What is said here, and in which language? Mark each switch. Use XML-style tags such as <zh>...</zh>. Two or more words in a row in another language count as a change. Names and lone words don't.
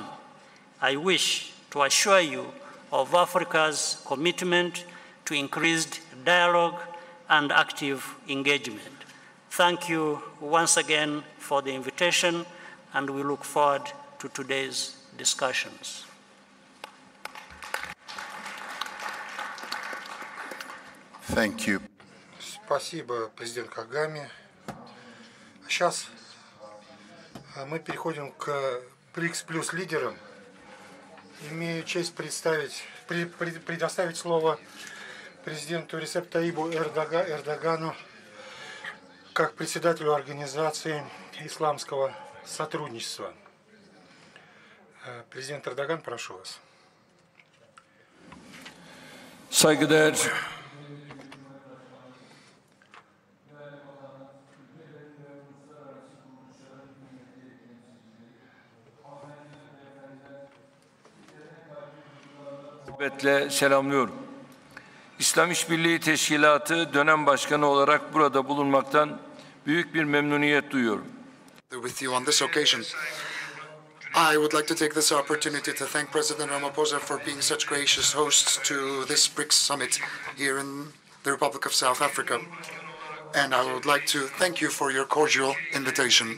<en>I wish to assure you of Africa's commitment to increased dialogue and active engagement. Thank you once again for the invitation, and we look forward to today's discussions. Thank you.</en> <ru>Спасибо, президент Кагаме. Сейчас мы переходим к БРИКС плюс лидерам. Имею честь предоставить слово президенту Ресепу Таyyipу Эрдогану как председателю Организации исламского сотрудничества. Президент Эрдоган, прошу вас.</ru> <tr>Saygıdeğer selamlıyorum. İslam İşbirliği Teşkilatı dönem başkanı olarak burada bulunmaktan büyük bir memnuniyet duyuyorum.</tr> <en>With you on this occasion. I would like to take this opportunity to thank President Ramaphosa for being such gracious hosts to this BRICS summit here in the Republic of South Africa. And I would like to thank you for your cordial invitation.</en>